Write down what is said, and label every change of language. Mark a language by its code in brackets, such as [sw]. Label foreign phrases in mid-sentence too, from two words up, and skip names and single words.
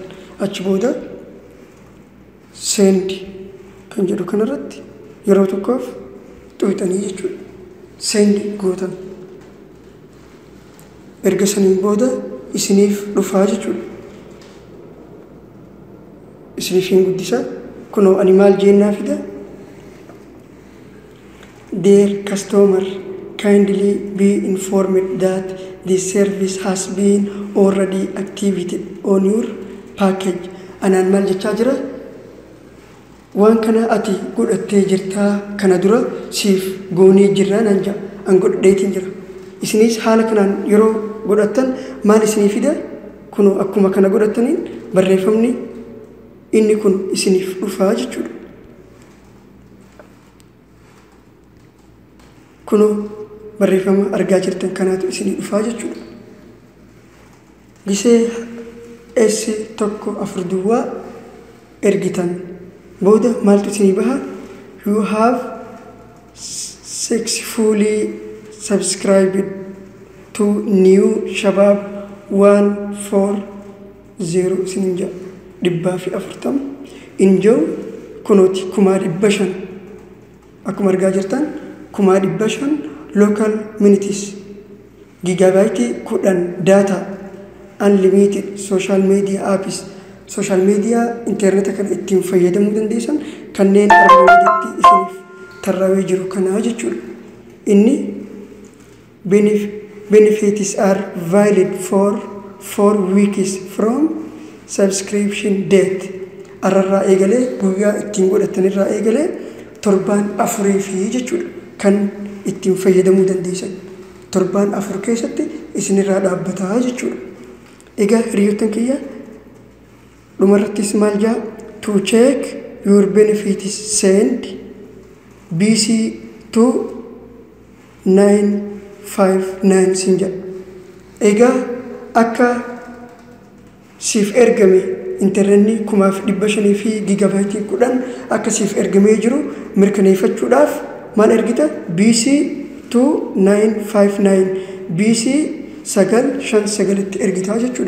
[om] Achi booda send kan jedhu kanarratti yeroo tokkoof xuuxanii jechuudha. Send gootan. Erga saniin booda isiniif dhufaa jechuudha. Isiniif hin guddisa. Kunoo ani maal jennaa fida? [en] Dear customer, kindly be informed that this service has been already activated on your package. [om] Anaan maal jechaa jira? Waan kana ati godhattee jirtaa kana dura siif goonee jirraa naan jaa an godheetiin jira. Isinis haala kanaan yeroo godhattan maal isinii fida? Kunoo akkuma kana godhattaniin barreeffamni inni kun isiniif dhufaa jechuudha. Kunoo barreeffama argaa jirtan kanaatu isinii dhufaa jechuudha. Gisee S tokko 4 duwwaa ergitan booda maaltu isinii baha? [en] You have successfully subscribed to new Shabab 140 [om] isinin jaa 140 enjoy kunooti 1500 akkuma argaa jirtan 1500 [en] local minutes gigabyte 10 data unlimited social media apps social media internet [om] kan ittiin fayyadamuu dandeessan kanneen argamutti isiniif tarrawee jiru kana jechuudha. [en] Inni benefits are valid for 4 weeks from subscription date. [om] Ararraa eegalee guyyaa ittiin godhatanirraa eegalee torbaan 4 fi jechuudha kan ittiin fayyadamuu dandeessan. Torbaan 4 keessatti isinirraa dhaabbataa jechuudha. Egaa hiriyoottan kiyya dhumarrattis maal jaa [en] to check your benefits send BC to 959 [om] sinja. Egaa akka siif ergame interneetni 1500 fi gigabaytii 10 akka siif ergamee jiru mirkaneeffachuudhaaf maal ergita BC to 959 BC 959 itti ergitaa jechuudha.